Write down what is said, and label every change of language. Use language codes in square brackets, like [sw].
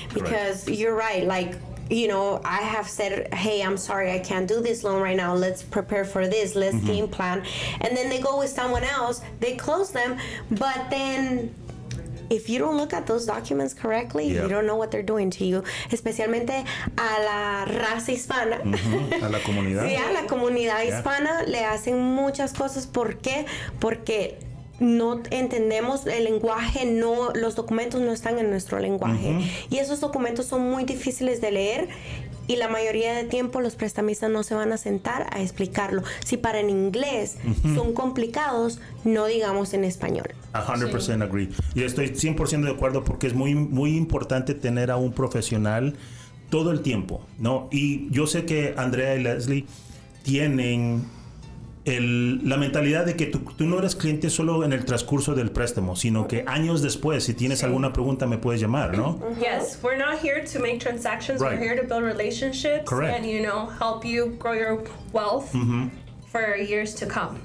[en] Because you're right, like, you know, I have said, hey, I'm sorry, I can't do this loan right now. Let's prepare for this. Let's game plan. And then they go with someone else, they close them, but then if you don't look at those documents correctly, you don't know what they're doing to you, [es] especialmente a la raza hispana. A la comunidad. Sí, a la comunidad hispana le hacen muchas cosas. ¿Por qué? Porque no entendemos el lenguaje, los documentos no están en nuestro lenguaje. Y esos documentos son muy difíciles de leer. Y la mayoría de tiempo los prestamistas no se van a sentar a explicarlo. Si para en inglés son complicados, no digamos en español. [en] 100% agree. [es] Y estoy 100% de acuerdo porque es muy, muy importante tener a un profesional todo el tiempo, ¿no? Y yo sé que Andrea y Leslie tienen la mentalidad de que tú no eres cliente solo en el transcurso del préstamo, sino que años después, si tienes alguna pregunta, me puedes llamar, ¿no? [en] Yes, we're not here to make transactions. We're here to build relationships and, you know, help you grow your wealth for years to come.